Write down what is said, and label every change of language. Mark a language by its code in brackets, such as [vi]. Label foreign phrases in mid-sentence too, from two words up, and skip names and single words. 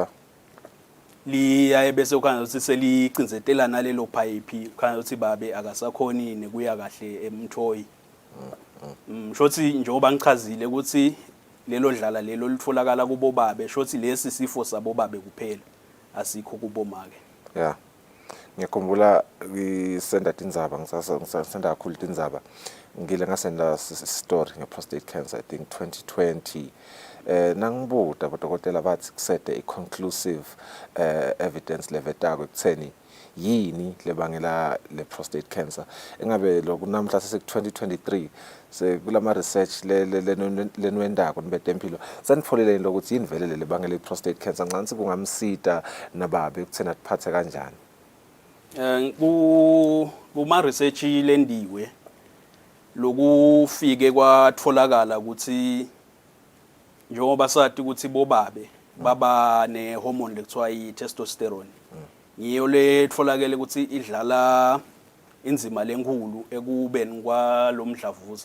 [ss] Liya bese ukhanza ukuthi selicinzetela nalelo pipe ukhanza ukuthi babe akasakhoni nekuya kahle emthoyi. Shothi njengoba ngichazile ukuthi lelo dlala lelo litfolakala kubo babe, shothi lesi sifo sabo babe kuphela asikho kubo make. Yeah. Ngiyakhumbula ngisenda tindzaba ngisasenda kakhulu tindzaba ngile ngasenda story nge- [en] prostate cancer I think [ss] 2020. Nangibuda bodokotela bathi kusede [en] i-conclusive evidence [ss] levetako ekutheni yini lebangela le- [en] prostate cancer. [ss] Engabe lokhu namhla sese-2023 sekulama research lenwendako nibetempilo sanitfolele lokuthi yini vele lebangela i- [en] prostate cancer [ss] ncansi kungamsita nababe ukuthena atiphathe kanjani. Kuma research lendiwe lokufike kwatfolakala ukuthi njengoba sathi ukuthi bobabe baba ne hormone lekuthiwa i-testosterone, ngiyo letfolakele ukuthi idlala inzima lenkulu ekubeni kwalomdlavuza.